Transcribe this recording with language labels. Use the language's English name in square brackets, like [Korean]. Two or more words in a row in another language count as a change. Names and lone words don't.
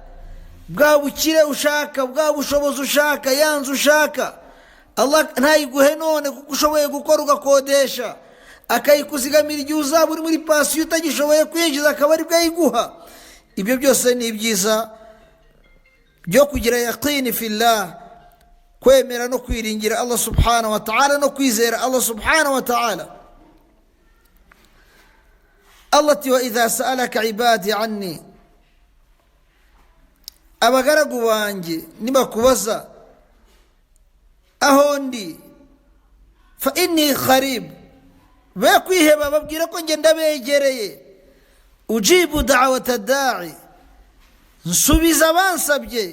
[Kinyarwanda] Bwa bukire ushaka, bwa bushobozi ushaka, yanzu ushaka, Allah ntayiguhe none kuko ushoboye gukora ugakodesha, akayikuzigamira igihe uzaba uri muri pasiyo utagishoboye kwinjiza, akaba ari bwo ayiguha. Ibyo byose ni ibyiza byo kugira [Arabic] يقين في الله, [Kinyarwanda] kwemera no kwiringira [Arabic] الله سبحانه وتعالى, [Kinyarwanda] no kwizera [Arabic] الله سبحانه وتعالى. Allah ati وإذا سألك عبادي عني, [Kinyarwanda] abagaragu banjye nibakubaza aho ndi, [Arabic] فإني قريب, [Kinyarwanda] be kwiheba babwira ko nge ndabegereye. [Arabic] أجيب دعوة الداع, [Kinyarwanda] nsubiza bansabye.